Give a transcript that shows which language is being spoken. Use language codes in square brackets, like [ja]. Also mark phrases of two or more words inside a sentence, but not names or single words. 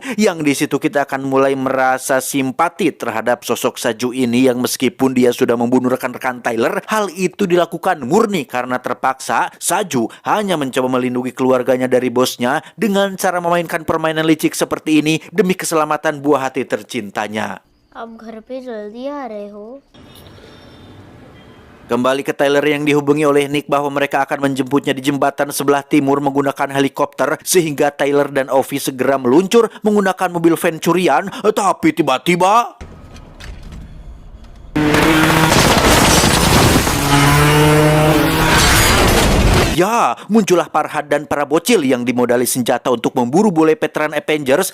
[id] Yang di situ kita akan mulai merasa simpati terhadap sosok Saju ini, yang meskipun dia sudah membunuh rekan-rekan Tyler, hal itu dilakukan murni karena terpaksa. Saju hanya mencoba melindungi keluarganya dari bosnya dengan cara memainkan permainan licik seperti ini demi keselamatan buah hati tercintanya. [hi] अब घर पे जल्दी आ रहे हो? [id] Kembali ke Tyler yang dihubungi oleh Nick bahwa mereka akan menjemputnya di jembatan sebelah timur menggunakan helikopter, sehingga Tyler dan Ovi segera meluncur menggunakan mobil van curian. Tapi tiba-tiba muncullah Farhad dan para bocil yang dimodali senjata untuk memburu bule veteran Avengers.